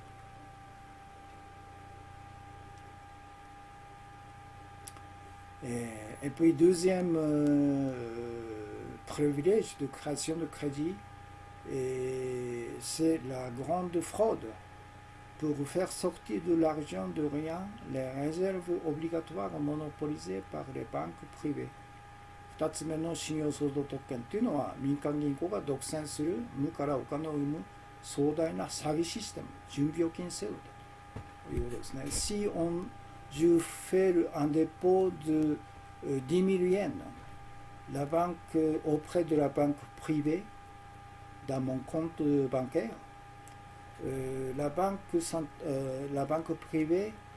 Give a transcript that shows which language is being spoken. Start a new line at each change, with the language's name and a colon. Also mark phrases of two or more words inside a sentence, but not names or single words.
French: Et puis deuxième privilège de création de crédit, c'est la grande fraude. Pour faire sortir de l'argent de rien, les réserves obligatoires monopolisées par les banques privées.
Japanese: 2 つ目の信用創造特権というのは民間銀行が独占する無からお金を生む壮大な詐欺システム、準備預金制度だということですね。
French: Si je fais un dépôt de 10 000 yens, la banque, auprès de la banque privée, dans mon compte bancaire, la banque privée